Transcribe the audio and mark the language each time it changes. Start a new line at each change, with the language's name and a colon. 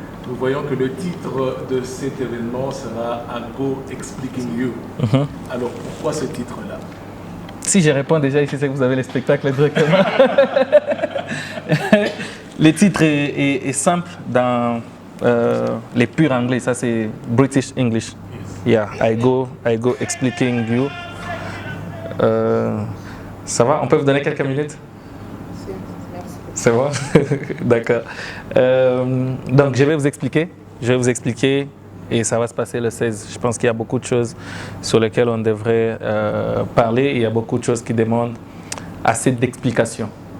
French: Nous voyons que le titre de cet événement sera Ago Expliquing You. Alors, pourquoi ce titre-là? Si je réponds déjà ici, c'est que vous avez le spectacle directement. Le titre est simple dans les purs anglais, ça c'est British English.
English: Yeah, I go expliquing you.
French: Ça va? On peut vous donner quelques minutes? C'est bon? D'accord. Donc je vais vous expliquer et ça va se passer le 16. Je pense qu'il y a beaucoup de choses sur lesquelles on devrait parler et il y a beaucoup de choses qui demandent assez d'explications.